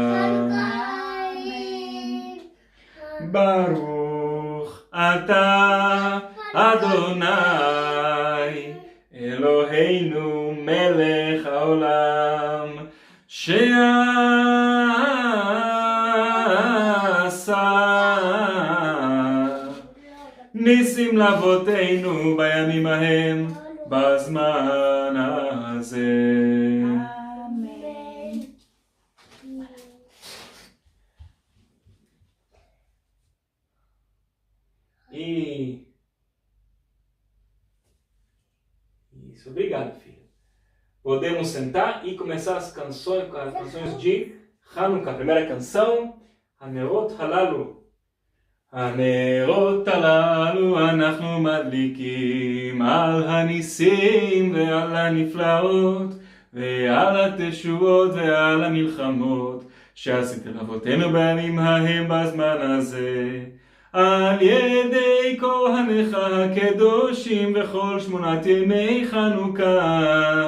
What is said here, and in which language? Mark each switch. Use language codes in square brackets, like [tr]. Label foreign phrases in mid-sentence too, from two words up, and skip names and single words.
[he] ברוך אתה אדוני אלוהינו מלך העולם שעשה ניסים לאבותינו בימים ההם בזמן הזה. [pt] Isso, obrigado, filho. Podemos sentar e começar as canções de Hanukkah. Primeira canção, Hanerot Halalu. [he] הנרות הללו אנחנו מדליקים על הניסים ועל הנפלאות ועל התשועות ועל המלחמות שעשיתם אבותינו בימים ההם בזמן הזה על ידי כהניך הקדושים וכל 8 ימי חנוכה.